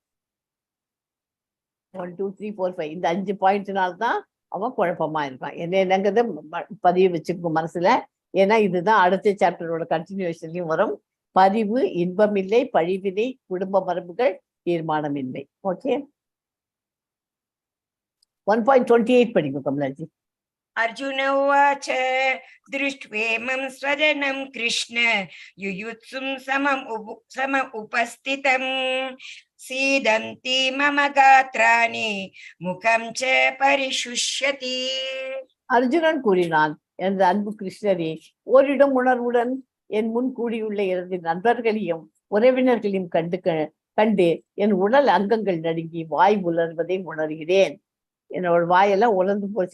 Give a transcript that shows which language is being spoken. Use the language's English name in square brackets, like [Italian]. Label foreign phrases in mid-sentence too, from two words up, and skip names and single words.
[Tamil] 1 2 3 4 5 இந்த 5 பாயிண்ட்னால்தான் அவன் குழப்பமா இருக்கான். என்னங்கிறத பதிவு வச்சுக்கோ மனசுல. ஏன்னா இதுதான் அடுத்த சாப்டரோட கண்டினியூஷன்லயும் வரும். பதிவு, இன்பமில்லை, பழிவினை, குடும்ப மரபுகள், தீர்மானமின்மை. ஓகே, 1.28 படிக்கும் கமலாஜி. [Sanskrit] अर्जुन उवाच दृष्ट्वेमं स्वजनं कृष्ण युयुत्सुं सम उपस्थितं सीदन्ति मम गात्राणि मुखं च परिशुष्यति. [Tamil] அர்ஜுனன் கூறினான், எனது அன்பு கிருஷ்ணரே, ஓரிடம் உணர்வுடன் என் முன் கூடியுள்ள எனது நண்பர்களையும் உறவினர்களையும் கண்டு என் உடல் அங்கங்கள் நடுங்கி வாய் உலர்வதை உணர்கிறேன். என்னோட வாயெல்லாம் உலர்ந்து போச்சு.